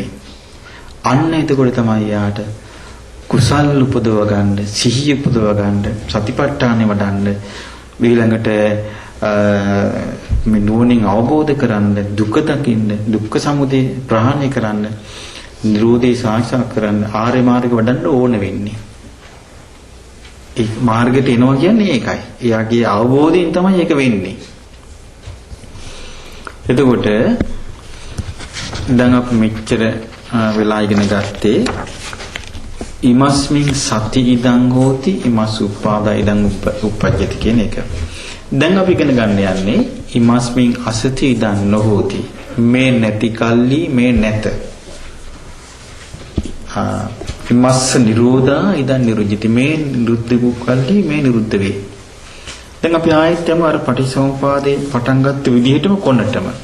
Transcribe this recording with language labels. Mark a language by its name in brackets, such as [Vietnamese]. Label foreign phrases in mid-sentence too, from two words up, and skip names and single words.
[Sinhala] අන්න එතකොට තමයි යාට කුසල් උපදව ගන්න, සිහිය උපදව ගන්න, සතිපට්ඨානෙ වඩන්න, ඊළඟට මේ නුවණින් අවබෝධ කරන්න, දුක දකින්න, දුක්ඛ සමුදය ප්‍රහාණය කරන්න, නිරෝධය සාක්ෂාත් කරන්න ආර්ය මාර්ගය වඩන්න ඕන වෙන්නේ. ඒ මාර්ගයට එනවා කියන්නේ ඒකයි. එයාගේ අවබෝධයෙන් තමයි ඒක වෙන්නේ. එතකොට දැන් අපි මෙච්චර වෙලා ඉගෙන ගත්තේ [Pali] ඉමස්මින් සති ඉදං හෝති ඉමස් උපාදා ඉදං උප්පජ්ජති [Sinhala] කියන එක. දැන් අපි ඉගෙන ගන්න යන්නේ [Pali] ඉමස්මින් අසති ඉදං නොහෝති. [Sinhala] මේ නැති කල්ලි මේ නැත. [Pali] ඉමස්ස නිරෝධා ඉදං නිරුද්ධති. [Sinhala] මේ නිරුද්ධ වූ කල්ලි මේ නිරුද්ධ වේ. දැන් අපි ආයෙත් යමු අර පටිසමුපාදේ පටන් ගත්ත විදිහටම කොනටම.